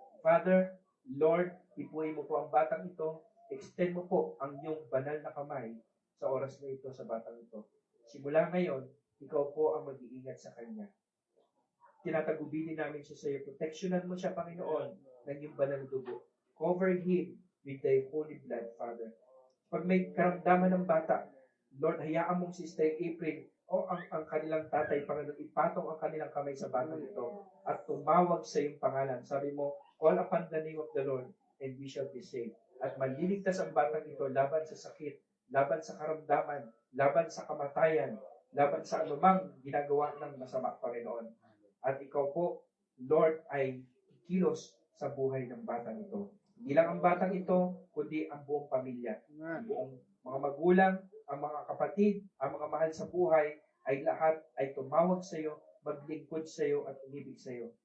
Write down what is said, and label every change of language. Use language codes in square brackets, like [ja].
[tl] Father, Lord, ipuin mo po ang batang ito, extend mo po ang iyong banal na kamay sa oras na ito sa batang ito. Simula ngayon, ikaw po ang mag-iingat sa kanya. Tinatagubili namin siya sa iyo. Protectionan mo siya, Panginoon, ng iyong banal na dugo. [en] Cover him with thy holy blood, Father. [tl] Pag may karamdaman ng bata, Lord, hayaan mong si Sister April o ang kanilang tatay, Panginoon, ipatong ang kanilang kamay sa batang ito at tumawag sa iyong pangalan. [en] Sabi mo, call upon the name of the Lord and we shall be saved. [tl] At maliligtas ang batang ito laban sa sakit, laban sa karamdaman, laban sa kamatayan, laban sa anumang ginagawa ng masama, Panginoon. At ikaw po, Lord, ay kilos sa buhay ng batang ito. Hindi lang ang batang ito, kundi ang buong pamilya. Ang buong mga magulang, ang mga kapatid, ang mga mahal sa buhay, ay lahat ay tumawag sa iyo, maglingkod sa iyo at umibig sa iyo.